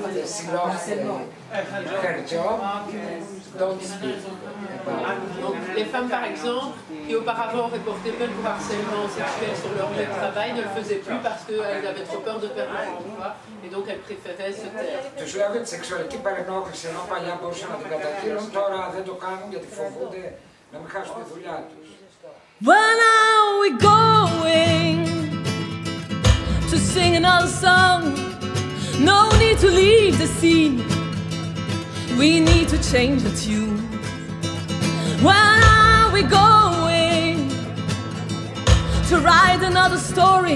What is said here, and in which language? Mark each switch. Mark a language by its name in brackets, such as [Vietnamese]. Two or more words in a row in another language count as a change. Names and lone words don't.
[French] Donc, les femmes, par exemple, qui auparavant auraient porté plainte pour harcèlement sexuel sur leur lieu de travail, ne le faisaient plus parce qu'elles avaient trop peur de perdre leur emploi et donc elles préféraient se taire. [Greek] Τους λέω για τη σεξουαλική παρενόχληση, ενώ παλιά μπορούσαν να την καταγγείλουν, τώρα δεν το κάνουν γιατί φοβούνται να μην χάσουν τη δουλειά τους. [English] When are we going to sing another song? No need to leave the scene. We need to change the tune. When are we going to write another story?